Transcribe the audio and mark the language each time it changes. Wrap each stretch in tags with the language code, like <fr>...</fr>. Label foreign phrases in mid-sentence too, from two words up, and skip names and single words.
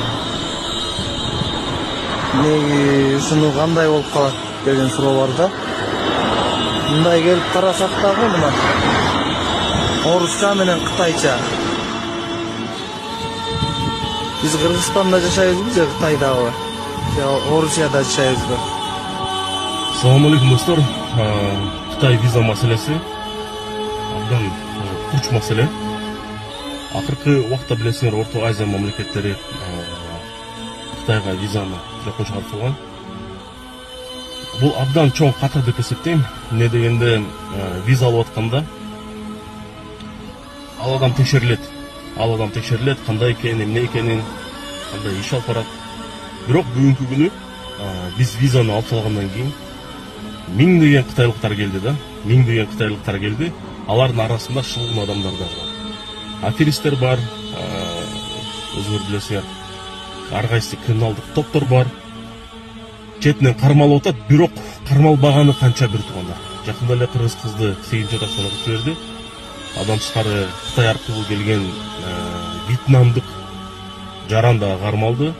<ky>Ушуну кандай болуп калат деген суроо бар да. Мындай келип карасак дагы мына орусча менен кытайча. Биз Кыргызстанда жашайбызбы же Кытайдабы? Же Орусияда жашайбызбы?</ky> <uz>Assalomu alaykum do'stlar. Xitoy viza masalasi abdan kurch masala. Akırkı vaqtda bilasizlar, O'rta Osiyo mamlakatlari Xitoyga vizani teleqon chiqarib bu abdan cho'ng xatar deb hisoblayman. Ne deganda viza olayotganda aladan tekshiriladi, qanday ekeni, nima ekeni, qanday ish olib boradi. Biroq bugungi kuni biz vizani olib olgandan keyin mingdegan xitoyliklar keldi da, mingdegan xitoyliklar keldi.</uz> <ky>Алардын арасында шылгын адамдар да бар. Аферистер бар, өзүңөр билесиңер. Ар кайсы криминалдык топтор бар. Четинен кармалып атат, бирок кармалбаганы канча бир туугандар. Жакында эле кыргыз кызды 8-жашында кыз берди. Адам тышкары Кытай аркылуу келген вьетнамдык жаран да кармалды.</ky>